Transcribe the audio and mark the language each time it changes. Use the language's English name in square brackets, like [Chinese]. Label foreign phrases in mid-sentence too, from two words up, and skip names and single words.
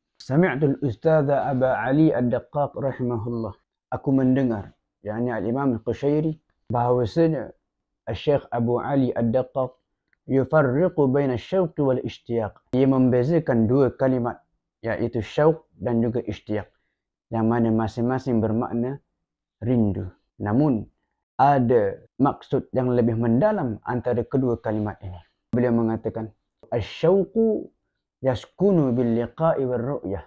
[Arabic] سمعت الأستاذ أبا علي الدقاق رحمه الله. [Malay] Aku mendengar, yakni Al-Imam Al-Qushairi, bahawasanya Syekh Abu Ali Ad-Daqqaq [Arabic] يفرق بين الشوق والاشتياق. [Malay] Ia membezakan dua kalimat, iaitu syauq dan juga ishtiyaq, yang mana masing-masing bermakna rindu. Namun ada maksud yang lebih mendalam antara kedua kalimat ini. Beliau mengatakan, [Arabic] الشوق يسكن باللقاء والرؤية.